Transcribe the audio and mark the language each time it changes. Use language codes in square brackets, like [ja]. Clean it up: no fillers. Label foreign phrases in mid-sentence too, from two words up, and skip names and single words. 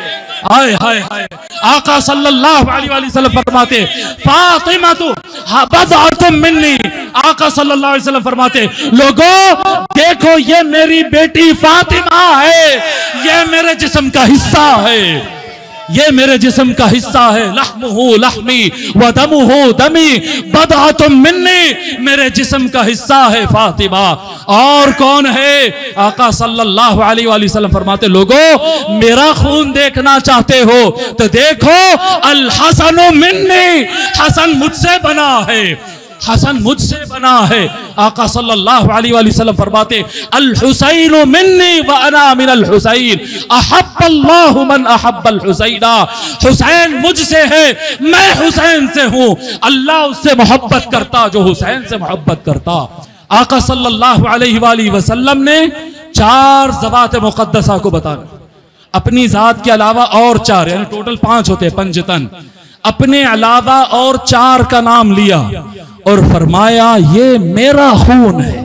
[hi] हाय हाय हाय, आका [ar] صلى الله عليه وسلم [hi] फरमाते, फातिमा तो [ar] بضعة مني, [hi] आका [ar] صلى الله عليه وسلم [hi] फरमाते, लोगों देखो ये मेरी बेटी फातिमा है, ये मेरे जिस्म का हिस्सा है, ये मेरे जिस्म का हिस्सा है। [ar] لحمه لحمي ودمه دمي بضعة مني, [hi] मेरे जिस्म का हिस्सा है फातिमा। और कौन है? आका [ar] صلى الله عليه وسلم [hi] फरमाते, लोगों मेरा खून देखना चाहते हो तो देखो, [ar] الحسن مني, [hi] हसन मुझसे बना है, हसन मुझसे बना है। आका [ar] صلى الله عليه وسلم [hi] फरमाते, [ar] الحسين مني وأنا من الحسين أحب الله من أحب حسينا, [hi] हुसैन मुझसे है, मैं हुसैन से हूं, अल्लाह उससे मोहब्बत करता जो हुसैन से मोहब्बत करता। आका [ar] صلى الله عليه وسلم [hi] ने 4 ज़वात मुक़द्दसा को बताना, अपनी जात के अलावा और 4, यानी टोटल 5 होते हैं पंजतन, अपने अलावा और 4 का नाम लिया और फरमाया ये मेरा खून है।